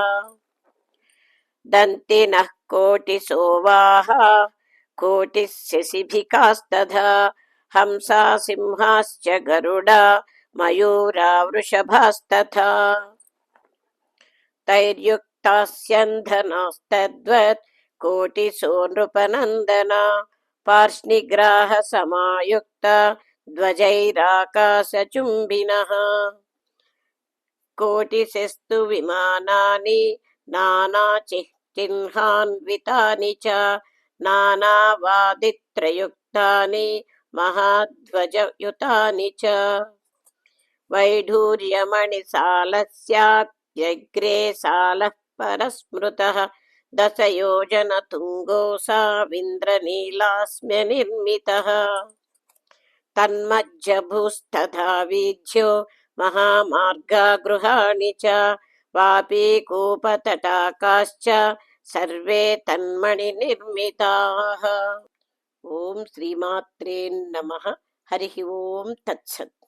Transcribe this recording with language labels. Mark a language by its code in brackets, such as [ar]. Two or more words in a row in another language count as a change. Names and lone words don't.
[sa] దంతినః కోటిసోవాహా కోటిः శశిభికాస్తథా హంసా సింహాశ్చ గరుడా మయూరా వృషభాస్తథా. తైర్యుక్తాస్యంధనాస్తద్వత్ కోటిసో నృపనందన పార్ష్ణిగ్రాహ సమాయుక్త ధ్వజైరాకాశచుంబినః कोटिशस्तु विमानानि नानाचिह्निन्हान्वितानि च नानावादित्रयुक्तानि महाध्वजयुतानि च वैढूर्यमणिसालस्याप्यग्रे सालः परस्मृतः दशयोजनतुङ्गोऽसाविन्द्रनीलास्म्यनिर्मितः तन्मज्जभूस्तथा वीथ्यो महामार्गागृहाणि च वापीकूपतटाकाश्च सर्वे तन्मणिनिर्मिताः। ఓం శ్రీమాత్రే నమః. హరి ఓం తత్సత్.